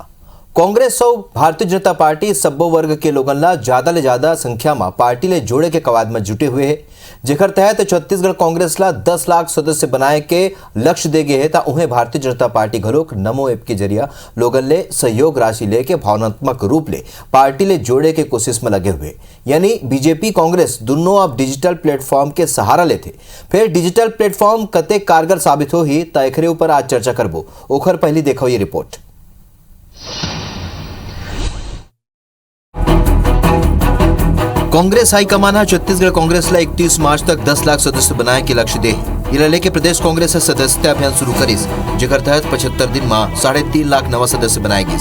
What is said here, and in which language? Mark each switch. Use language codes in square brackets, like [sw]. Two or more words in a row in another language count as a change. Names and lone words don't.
[hne] कांग्रेस और भारतीय जनता पार्टी सब्बो वर्ग के लोगन ला ज्यादा ले ज्यादा संख्या में पार्टी ले जोड़े के कवाद में जुटे हुए है, जेकर तहत छत्तीसगढ़ कांग्रेस ला 10 लाख सदस्य बनाए के लक्ष्य दे गए है। ता उन्हें भारतीय जनता पार्टी घलोक नमो ऐप के जरिया लोगन ले सहयोग राशि लेके भावनात्मक रूप ले पार्टी ले जोड़े के कोशिश में लगे हुए, यानी बीजेपी कांग्रेस दोनों अब डिजिटल प्लेटफॉर्म के सहारा लेते। फिर डिजिटल प्लेटफॉर्म कते कारगर साबित हो ही ता एकरे ऊपर आज चर्चा करबो। ओखर पहली देखो ये रिपोर्ट। कांग्रेस हाईकमान छत्तीसगढ़ कांग्रेस ला 31 मार्च तक 10 लाख सदस्य बनाए के लक्ष्य दे। ये लेके प्रदेश कांग्रेस सदस्यता अभियान शुरू करिस, जेकर तहत 75 दिन में 3.5 लाख नवा सदस्य बनाए गए।